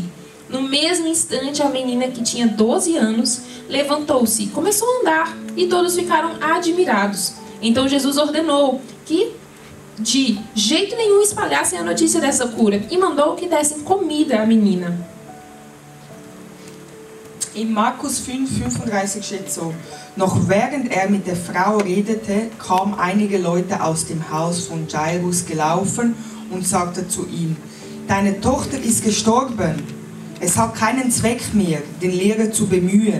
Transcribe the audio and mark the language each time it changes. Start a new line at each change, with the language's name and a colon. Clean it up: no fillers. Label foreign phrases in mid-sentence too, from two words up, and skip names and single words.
Portuguese: No mesmo instante, a menina, que tinha 12 anos, levantou-se e começou a andar, e todos ficaram admirados. Então Jesus ordenou que de jeito nenhum espalhassem a notícia dessa cura e mandou que dessem comida à menina.
German: In Markus 5, 35 steht so: Noch während mit der Frau redete, kamen einige Leute aus dem Haus von Jairus gelaufen und sagte zu ihm: Deine Tochter ist gestorben. Es hat keinen Zweck mehr, den Lehrer zu bemühen.